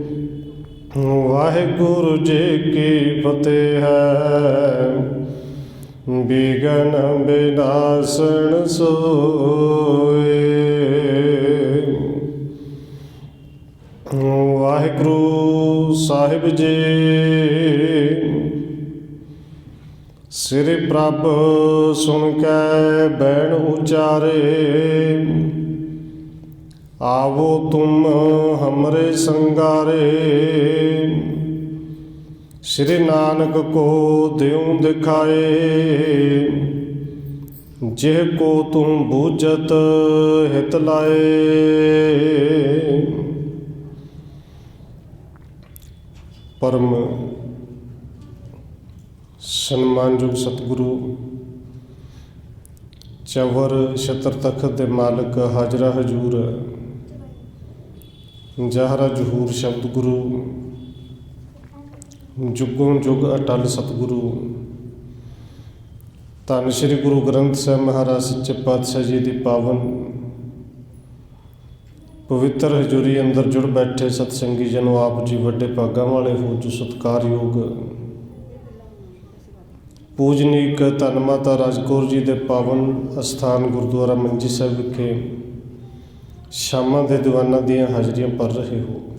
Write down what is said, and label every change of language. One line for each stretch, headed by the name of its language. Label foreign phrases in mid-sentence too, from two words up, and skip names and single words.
Punjabi: ਵਾਹਿਗੁਰੂ ਜੀ ਕੀ ਫਤਿਹ ਹੈ,
Braj: बिघन विनाशन सोए। वाहिगुरु साहिब जी श्री प्रभ सुन कै बैण उचारे, आवो तुम हमरे संगारे। श्री नानक को द्यों दिखाए, जिह को तुम बूझत हित लाए।
Punjabi: ਪਰਮ ਸਨਮਾਨਯੋਗ ਸਤਿਗੁਰੂ ਚਵਰ ਛਤਰ ਤਖ਼ਤ ਦੇ ਮਾਲਿਕ ਹਾਜ਼ਰਾ ਹਜ਼ੂਰ ਜ਼ਾਹਰਾ ਜ਼ਹੂਰ ਸ਼ਬਦ ਗੁਰੂ ਜੁਗੋ ਜੁਗ ਅਟੱਲ ਸਤਿਗੁਰੂ ਧੰਨ ਸ੍ਰੀ ਗੁਰੂ ਗ੍ਰੰਥ ਸਾਹਿਬ ਮਹਾਰਾਜ ਸੱਚੇ ਪਾਤਸ਼ਾਹ ਜੀ ਕੀ ਪਾਵਨ ਪਵਿੱਤਰ ਹਜ਼ੂਰੀ ਅੰਦਰ ਜੁੜ ਬੈਠੇ ਸਤਸੰਗੀ ਜਨੋਂ, ਆਪ ਜੀ ਵੱਡੇ ਭਾਗਾਂ ਵਾਲੇ ਹੋ ਜੋ ਸਤਿਕਾਰਯੋਗ ਪੂਜਨੀਕ ਧੰਨ ਮਾਤਾ ਰਾਜਕੌਰ ਜੀ ਕੇ ਪਾਵਨ ਅਸਥਾਨ ਗੁਰਦੁਆਰਾ ਮੰਜੀ ਸਾਹਿਬ ਵਿਖੇ ਸ਼ਾਮਾਂ ਦੇ ਦੀਵਾਨਾਂ ਦੀਆਂ ਹਾਜ਼ਰੀਆਂ ਭਰ ਰਹੇ ਹੋ।